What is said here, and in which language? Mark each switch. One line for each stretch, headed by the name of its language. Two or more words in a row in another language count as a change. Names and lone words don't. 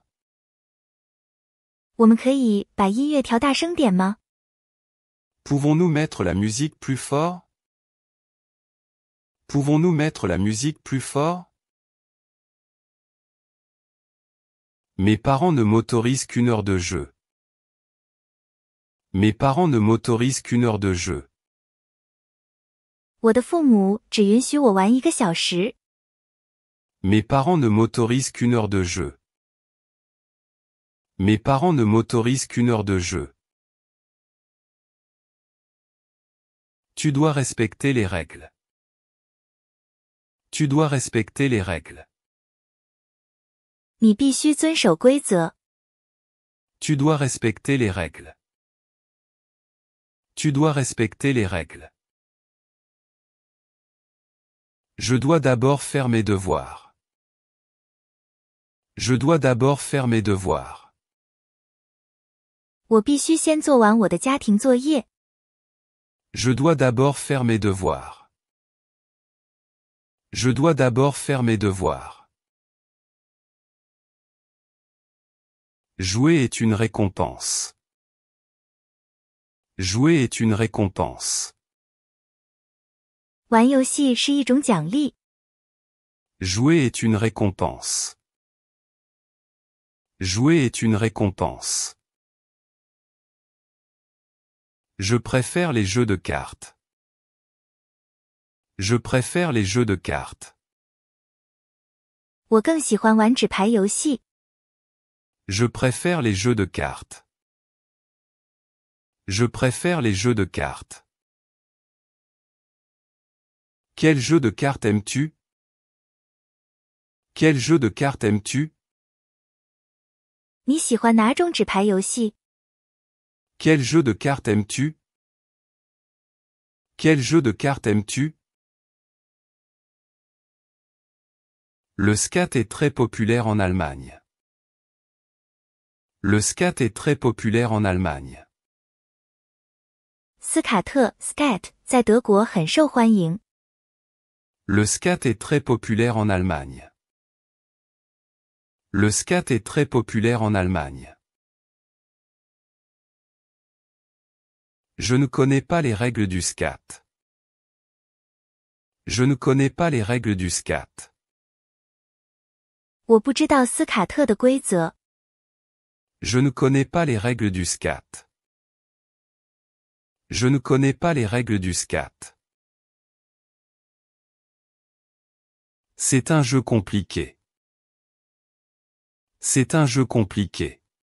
Chinese: 我们可以把音乐调大声点吗？
French: Pouvons-nous mettre la musique plus fort? Pouvons-nous mettre la musique plus fort? Mes parents ne m'autorisent qu'une heure de jeu. Mes parents ne m'autorisent qu'une heure de jeu.
Chinese: 我的父母只允许我玩1个小时。
French: Mes parents ne m'autorisent qu'une heure de jeu. Mes parents ne m'autorisent qu'une heure de jeu. Tu dois respecter les règles. Tu dois respecter les règles.
Chinese: 你必须遵守规则。
French: Tu dois respecter les règles. Tu dois respecter les règles. Je dois d'abord faire mes devoirs. Je dois d'abord faire mes devoirs.
Chinese: 我必须先做完我的家庭作业。
French: Je dois d'abord faire mes devoirs. Je dois d'abord faire mes devoirs. Jouer est une récompense. Jouer est une récompense.
Chinese: 玩游戏是一种奖励。
French: Jouer est une récompense. Jouer est une récompense. Je préfère les jeux de cartes. Je préfère les jeux de cartes.
Chinese: 我更喜欢玩纸牌游戏。
French: Je préfère les jeux de cartes. Je préfère les jeux de cartes. Quel jeu de cartes aimes-tu? Quel jeu de cartes aimes-tu?
Chinese: 你喜欢哪种纸牌游戏？
French: Quel jeu de cartes aimes-tu? Quel jeu de cartes aimes-tu? Le skat est très populaire en Allemagne. Le skat est très populaire en Allemagne.
Chinese: 斯卡特 （Skat） 在德国很受欢迎。
French: Le skat est très populaire en Allemagne. Le skat est très populaire en Allemagne. Je ne connais pas les règles du skat. Je ne connais pas les règles du skat.
Chinese: 我不知道斯卡特的规则。
French: Je ne connais pas les règles du skat. Je ne connais pas les règles du skat. C'est un jeu compliqué. C'est un jeu compliqué.